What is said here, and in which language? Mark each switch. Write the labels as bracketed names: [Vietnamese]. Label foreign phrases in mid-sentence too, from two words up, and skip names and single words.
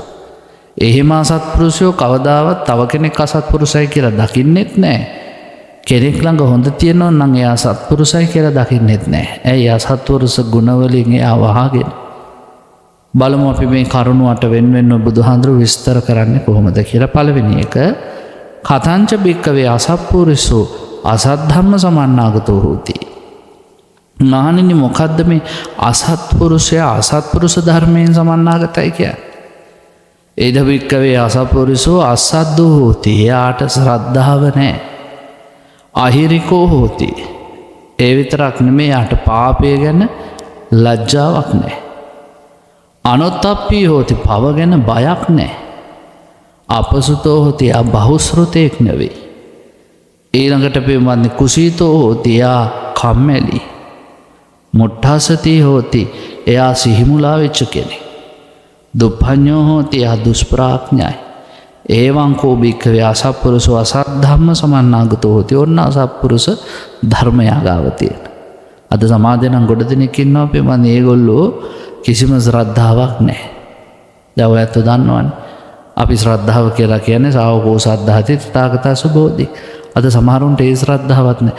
[Sinhala] එහෙම අසත්පුරුෂයෝ කවදාවත් තව කෙනෙක් අසත්පුරුෂයි කියලා දකින්නෙත් නැහැ. කෙනෙක් ළඟ හොඳ තියෙනවා නම් එයා සත්පුරුෂයි කියලා දකින්නෙත් නැහැ. ඇයි? අසත්පුරුෂ ගුණවලින් එයා වහගෙන. බලමු අපි මේ කරුණ 8 වෙන බුදුහාඳුරු විස්තර කරන්නේ කොහොමද කියලා. පළවෙනි එක [Pali] කතංච බික්කවේ අසත්පුරුෂෝ අසද්ධම්ම සමන්නාගතෝ හෝති. [Sinhala] මහණෙනි මොකද්ද මේ අසත්පුරුෂයා අසත්පුරුෂ ධර්මයෙන් සමන්නාගතයි කියන්නේ? [Pali] ඒද බික්කවේ අසත්පුරුෂෝ අසද්දෝ හෝති. [Sinhala] එයාට ශ්‍රද්ධාව නැහැ. [Pali] අහිරිකෝ හෝති. [Sinhala] ඒ විතරක් නෙමෙයි යාට පාපය ගැන ලැජ්ජාවක් නැහැ. [Pali] අනොත්තප්පී හෝති. [Sinhala] පව ගැන බයක් නැහැ. [Pali] අපසුතෝ හෝති. [Sinhala] බහුශ්‍රතෙක් නෙවෙයි. ඊළඟට පින්වත්නි [Pali] කුසීතෝ හෝති. [Sinhala] එයා කම්මැලි. [Pali] මුට්ඨාසති හෝති. [Sinhala] එයා සිහිමුලා වෙච්ච කෙනෙක්. [Pali] දුප්පඤ්ඤෝ හෝති. [Sinhala] එයා දුෂ්ප්‍රඥයි. [Pali] ඒවං කෝ බික්ඛවේ අසත්පුරුෂෝ අසද්ධම්ම සමන්නාගතෝ හෝති. [Sinhala] ඔන්න අසත්පුරුෂ ධර්මයා ගාව තියෙන. අද සමාජේ නම් ගොඩ දෙනෙක් ඉන්නවා පින්වත්නි. ඒගොල්ලෝ කිසිම ශ්‍රද්ධාවක් නැහැ. දැන් ඔයත් දන්නවනේ. අපි ශ්‍රද්ධාව කියලා කියන්නේ [Pali] සාවකෝ සද්ධාති තථාගතා සුබෝධි. [Sinhala] අද සමහරුන්ට ඒ ශ්‍රද්ධාවක් නැහැ.